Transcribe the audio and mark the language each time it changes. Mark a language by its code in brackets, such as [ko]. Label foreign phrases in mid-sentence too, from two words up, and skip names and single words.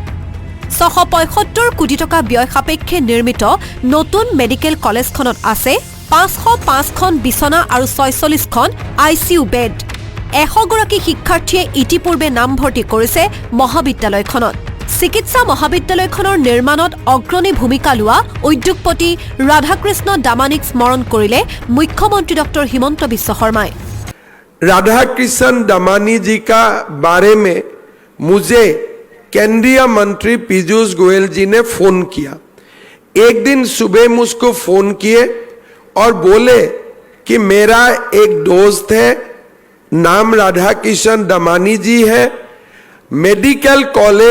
[as] 675 কোটি টকা ব্যয় সাপেক্ষে নিৰ্মিত নতুন মেডিকেল কলেজখনত আছে 505খন বিছনা আৰু 46খন ICU বেড 100 গৰাকী শিক্ষাৰ্থীয়ে ইতিপূৰ্বে নামভৰ্তি কৰিছে মহাবিদ্যালয়খনত চিকিৎসা মহাবিদ্যালয়খনৰ নিৰ্মাণত অগ্ৰণী ভূমিকা লোৱা উদ্যোগপতি ৰাধাকৃষ্ণ দামানিক স্মৰণ কৰিলে মুখ্যমন্ত্ৰী ডক্টৰ হিমন্ত বিশ্ব শৰ্মাই [hi] राधाकृष्ण दमानी जी का बारे में मुझे केंद्रीय मंत्री पीयूष गोयल जी ने फोन किया एक दिन सुबह मुझको फोन किए और बोले कि मेरा एक दोस्त है नाम राधाकृष्ण दमानी जी है [en] medical college